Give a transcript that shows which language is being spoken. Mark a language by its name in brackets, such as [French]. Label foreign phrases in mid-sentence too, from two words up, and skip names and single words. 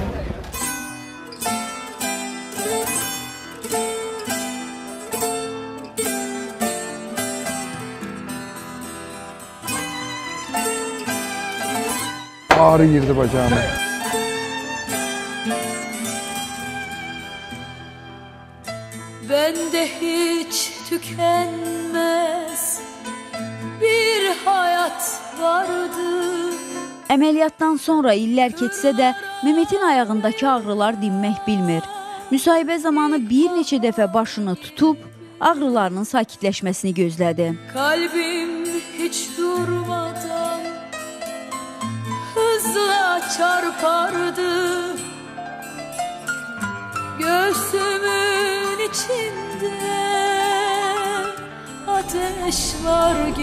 [Turkish] Ağrı girdi bacağıma. Bende hiç tükenmez bir hayat vardı. [Azerbaijani] Əməliyyatdan sonra illər keçsə də Mehmetin ayağındakı ağrılar dinmək bilmir. Müsahibə zamanı bir neçə dəfə başını tutub ağrılarının sakitləşməsini gözlədi. [Turkish] Kalbim hiç durmadan hızla çarpardı. Göğsümün içinde ateş var gibi.